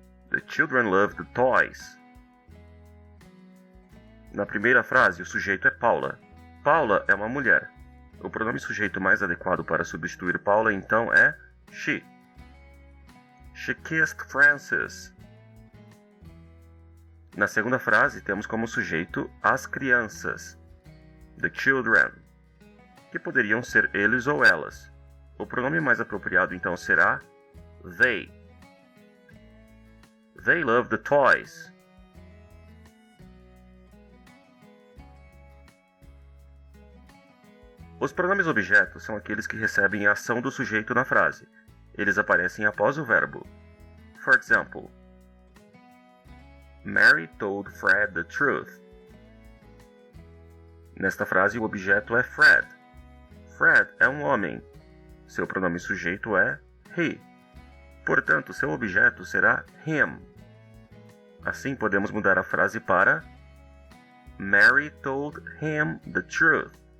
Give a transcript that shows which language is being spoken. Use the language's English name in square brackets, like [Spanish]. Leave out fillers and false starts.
[English] The children loved the toys. [Portuguese] Na primeira frase, o sujeito é Paula. Paula é uma mulher. O pronome sujeito mais adequado para substituir Paula, então, é she. [English] She kissed Francis. [Portuguese] Na segunda frase, temos como sujeito as crianças. [English] The children. [Portuguese] Que poderiam ser eles ou elas. O pronome mais apropriado, então, será they. [English] They love the toys. [Portuguese] Os pronomes objetos são aqueles que recebem a ação do sujeito na frase. Eles aparecem após o verbo. [English] For example, Mary told Fred the truth. [Portuguese] Nesta frase, o objeto é Fred. Fred é um homem. Seu pronome sujeito é he. Portanto, seu objeto será him. Assim, podemos mudar a frase para [English] Mary told him the truth.